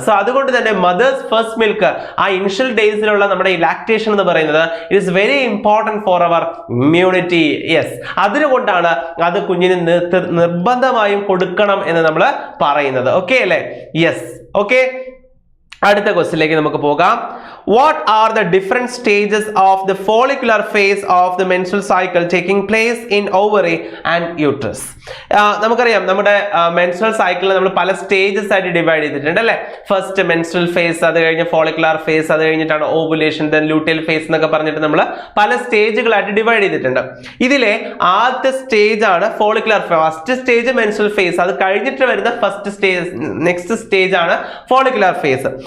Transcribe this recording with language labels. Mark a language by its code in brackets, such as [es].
[ml] So അതുകൊണ്ട് തന്നെ mothers first milk, ആ ഇനിഷ്യൽ ഡേയ്സിലുള്ള നമ്മുടെ ഈ ലാക്ടേഷൻ എന്ന് പറയുന്നത് [en] It is very important for our immunity. [ml] Yes, അതുകൊണ്ടാണ് അത് കുഞ്ഞിന് നിർബന്ധമായും കൊടുക്കണം എന്ന് നമ്മൾ പറയുന്നത്. ഓക്കെ അല്ലേ? Yes, okay. അടുത്ത ക്വസ്റ്റ്യനിലേക്ക് നമുക്ക് പോകാം. [en] What are the different stages of the follicular phase of the menstrual cycle taking place in ovary and uterus? [ml] നമുക്കറിയാം നമ്മുടെ മെൻസ്ട്രൽ സൈക്കിളിൽ നമ്മൾ പല സ്റ്റേജസ് ആയിട്ട് ഡിവൈഡ് ചെയ്തിട്ടുണ്ട് അല്ലെ. ഫസ്റ്റ് മെൻസ്ട്രൽ ഫേസ്, അത് കഴിഞ്ഞ് ഫോളിക്കുലർ ഫേസ്, അത് കഴിഞ്ഞിട്ടാണ് ഓവുലേഷൻ, ദെൻ ലൂട്ടിയൽ ഫേസ് എന്നൊക്കെ പറഞ്ഞിട്ട് നമ്മൾ പല സ്റ്റേജുകളായിട്ട് ഡിവൈഡ് ചെയ്തിട്ടുണ്ട്. ഇതിലെ ആദ്യത്തെ സ്റ്റേജ് ആണ് follicular. First stage menstrual face, അത് കഴിഞ്ഞിട്ട് വരുന്ന ഫസ്റ്റ് സ്റ്റേജ്, നെക്സ്റ്റ് സ്റ്റേജ് ആണ് ഫോളിക്കുലർ ഫേസ്.